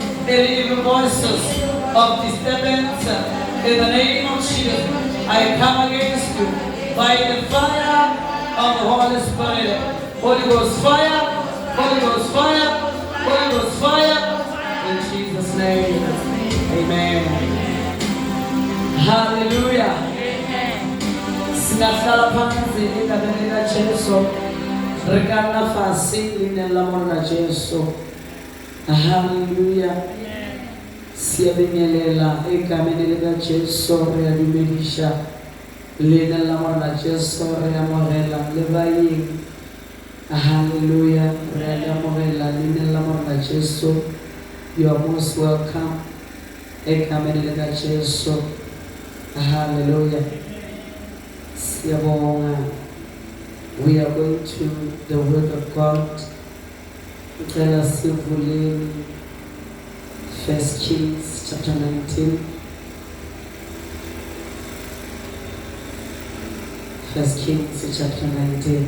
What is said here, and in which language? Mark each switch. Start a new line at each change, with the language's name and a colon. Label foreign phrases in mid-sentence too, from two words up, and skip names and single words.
English: Any evil voices of disturbance, in the name of Jesus, I come against you by the fire of the Holy Spirit. Holy Ghost fire, Holy Ghost fire, Holy Ghost fire. In Jesus' name, amen. Hallelujah.
Zulu: Singahlala phansi egameni likaJesu,
Southern Sotho: rekana fasi ngelamona laJesu.
Zulu: Hallelujah. Siyabingelela egameni likaJesu,
Southern Sotho: reyadumelisha lena lamona laJesu, reyamorela lebayini. Hallelujah. Reyamorela lena lamona laJesu.
English: You are most welcome.
Zulu: Egameni likaJesu. Hallelujah. Siyabonga.
English: We are going to the word of God. Tell us sivuleni 1 Kings chapter 19. 1 Kings chapter 19.